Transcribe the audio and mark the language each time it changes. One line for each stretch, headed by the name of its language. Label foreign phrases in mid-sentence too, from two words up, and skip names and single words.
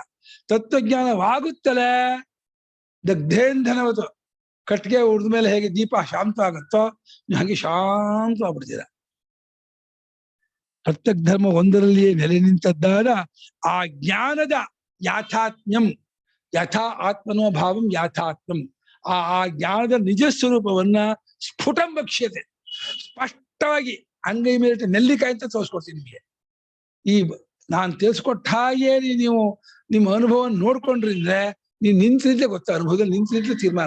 Kannada: ತತ್ವಜ್ಞಾನವಾಗುತ್ತಲೇ ದಗ್ಧೇಂಧನವತ್ತು ಕಟ್ಟಿಗೆ ಉಳಿದ ಮೇಲೆ ಹೇಗೆ ದೀಪ ಶಾಂತ ಆಗುತ್ತೋ ಹಾಗೆ ಶಾಂತವಾಗ್ಬಿಡ್ತೀರ. ಪ್ರತ್ಯಕ್ ಧರ್ಮ ಒಂದರಲ್ಲಿಯೇ ನೆಲೆ ನಿಂತದ್ದಾದ ಆ ಜ್ಞಾನದ ಯಾಥಾತ್ಮ್ಯಂ,
Sanskrit: ಯಥಾ ಆತ್ಮನೋ ಭಾವಂ ಯಾಥಾತ್ಮ್ಯಂ,
Kannada: ಆ ಜ್ಞಾನದ ನಿಜ ಸ್ವರೂಪವನ್ನ
Sanskrit: ಸ್ಫುಟಂ ವಕ್ಷ್ಯತೆ,
Kannada: ಸ್ಪಷ್ಟವಾಗಿ ಅಂಗೈ ಮೇಲೆ ನೆಲ್ಲಿಕಾಯಿ ಅಂತ ತೋರಿಸ್ಕೊಡ್ತೀನಿ ನಿಮಗೆ. ಈ ನಾನು ತಿಳಿಸ್ಕೊಟ್ಟ ಹಾಗೆ ನೀವು ನಿಮ್ಮ ಅನುಭವ ನೋಡ್ಕೊಂಡ್ರಿದ್ರೆ ನೀವು ನಿಂತಿದ್ರೆ ಗೊತ್ತಾ, ಅನುಭವದಲ್ಲಿ ನಿಂತಿದ್ರೆ ತೀರ್ಮಾನ.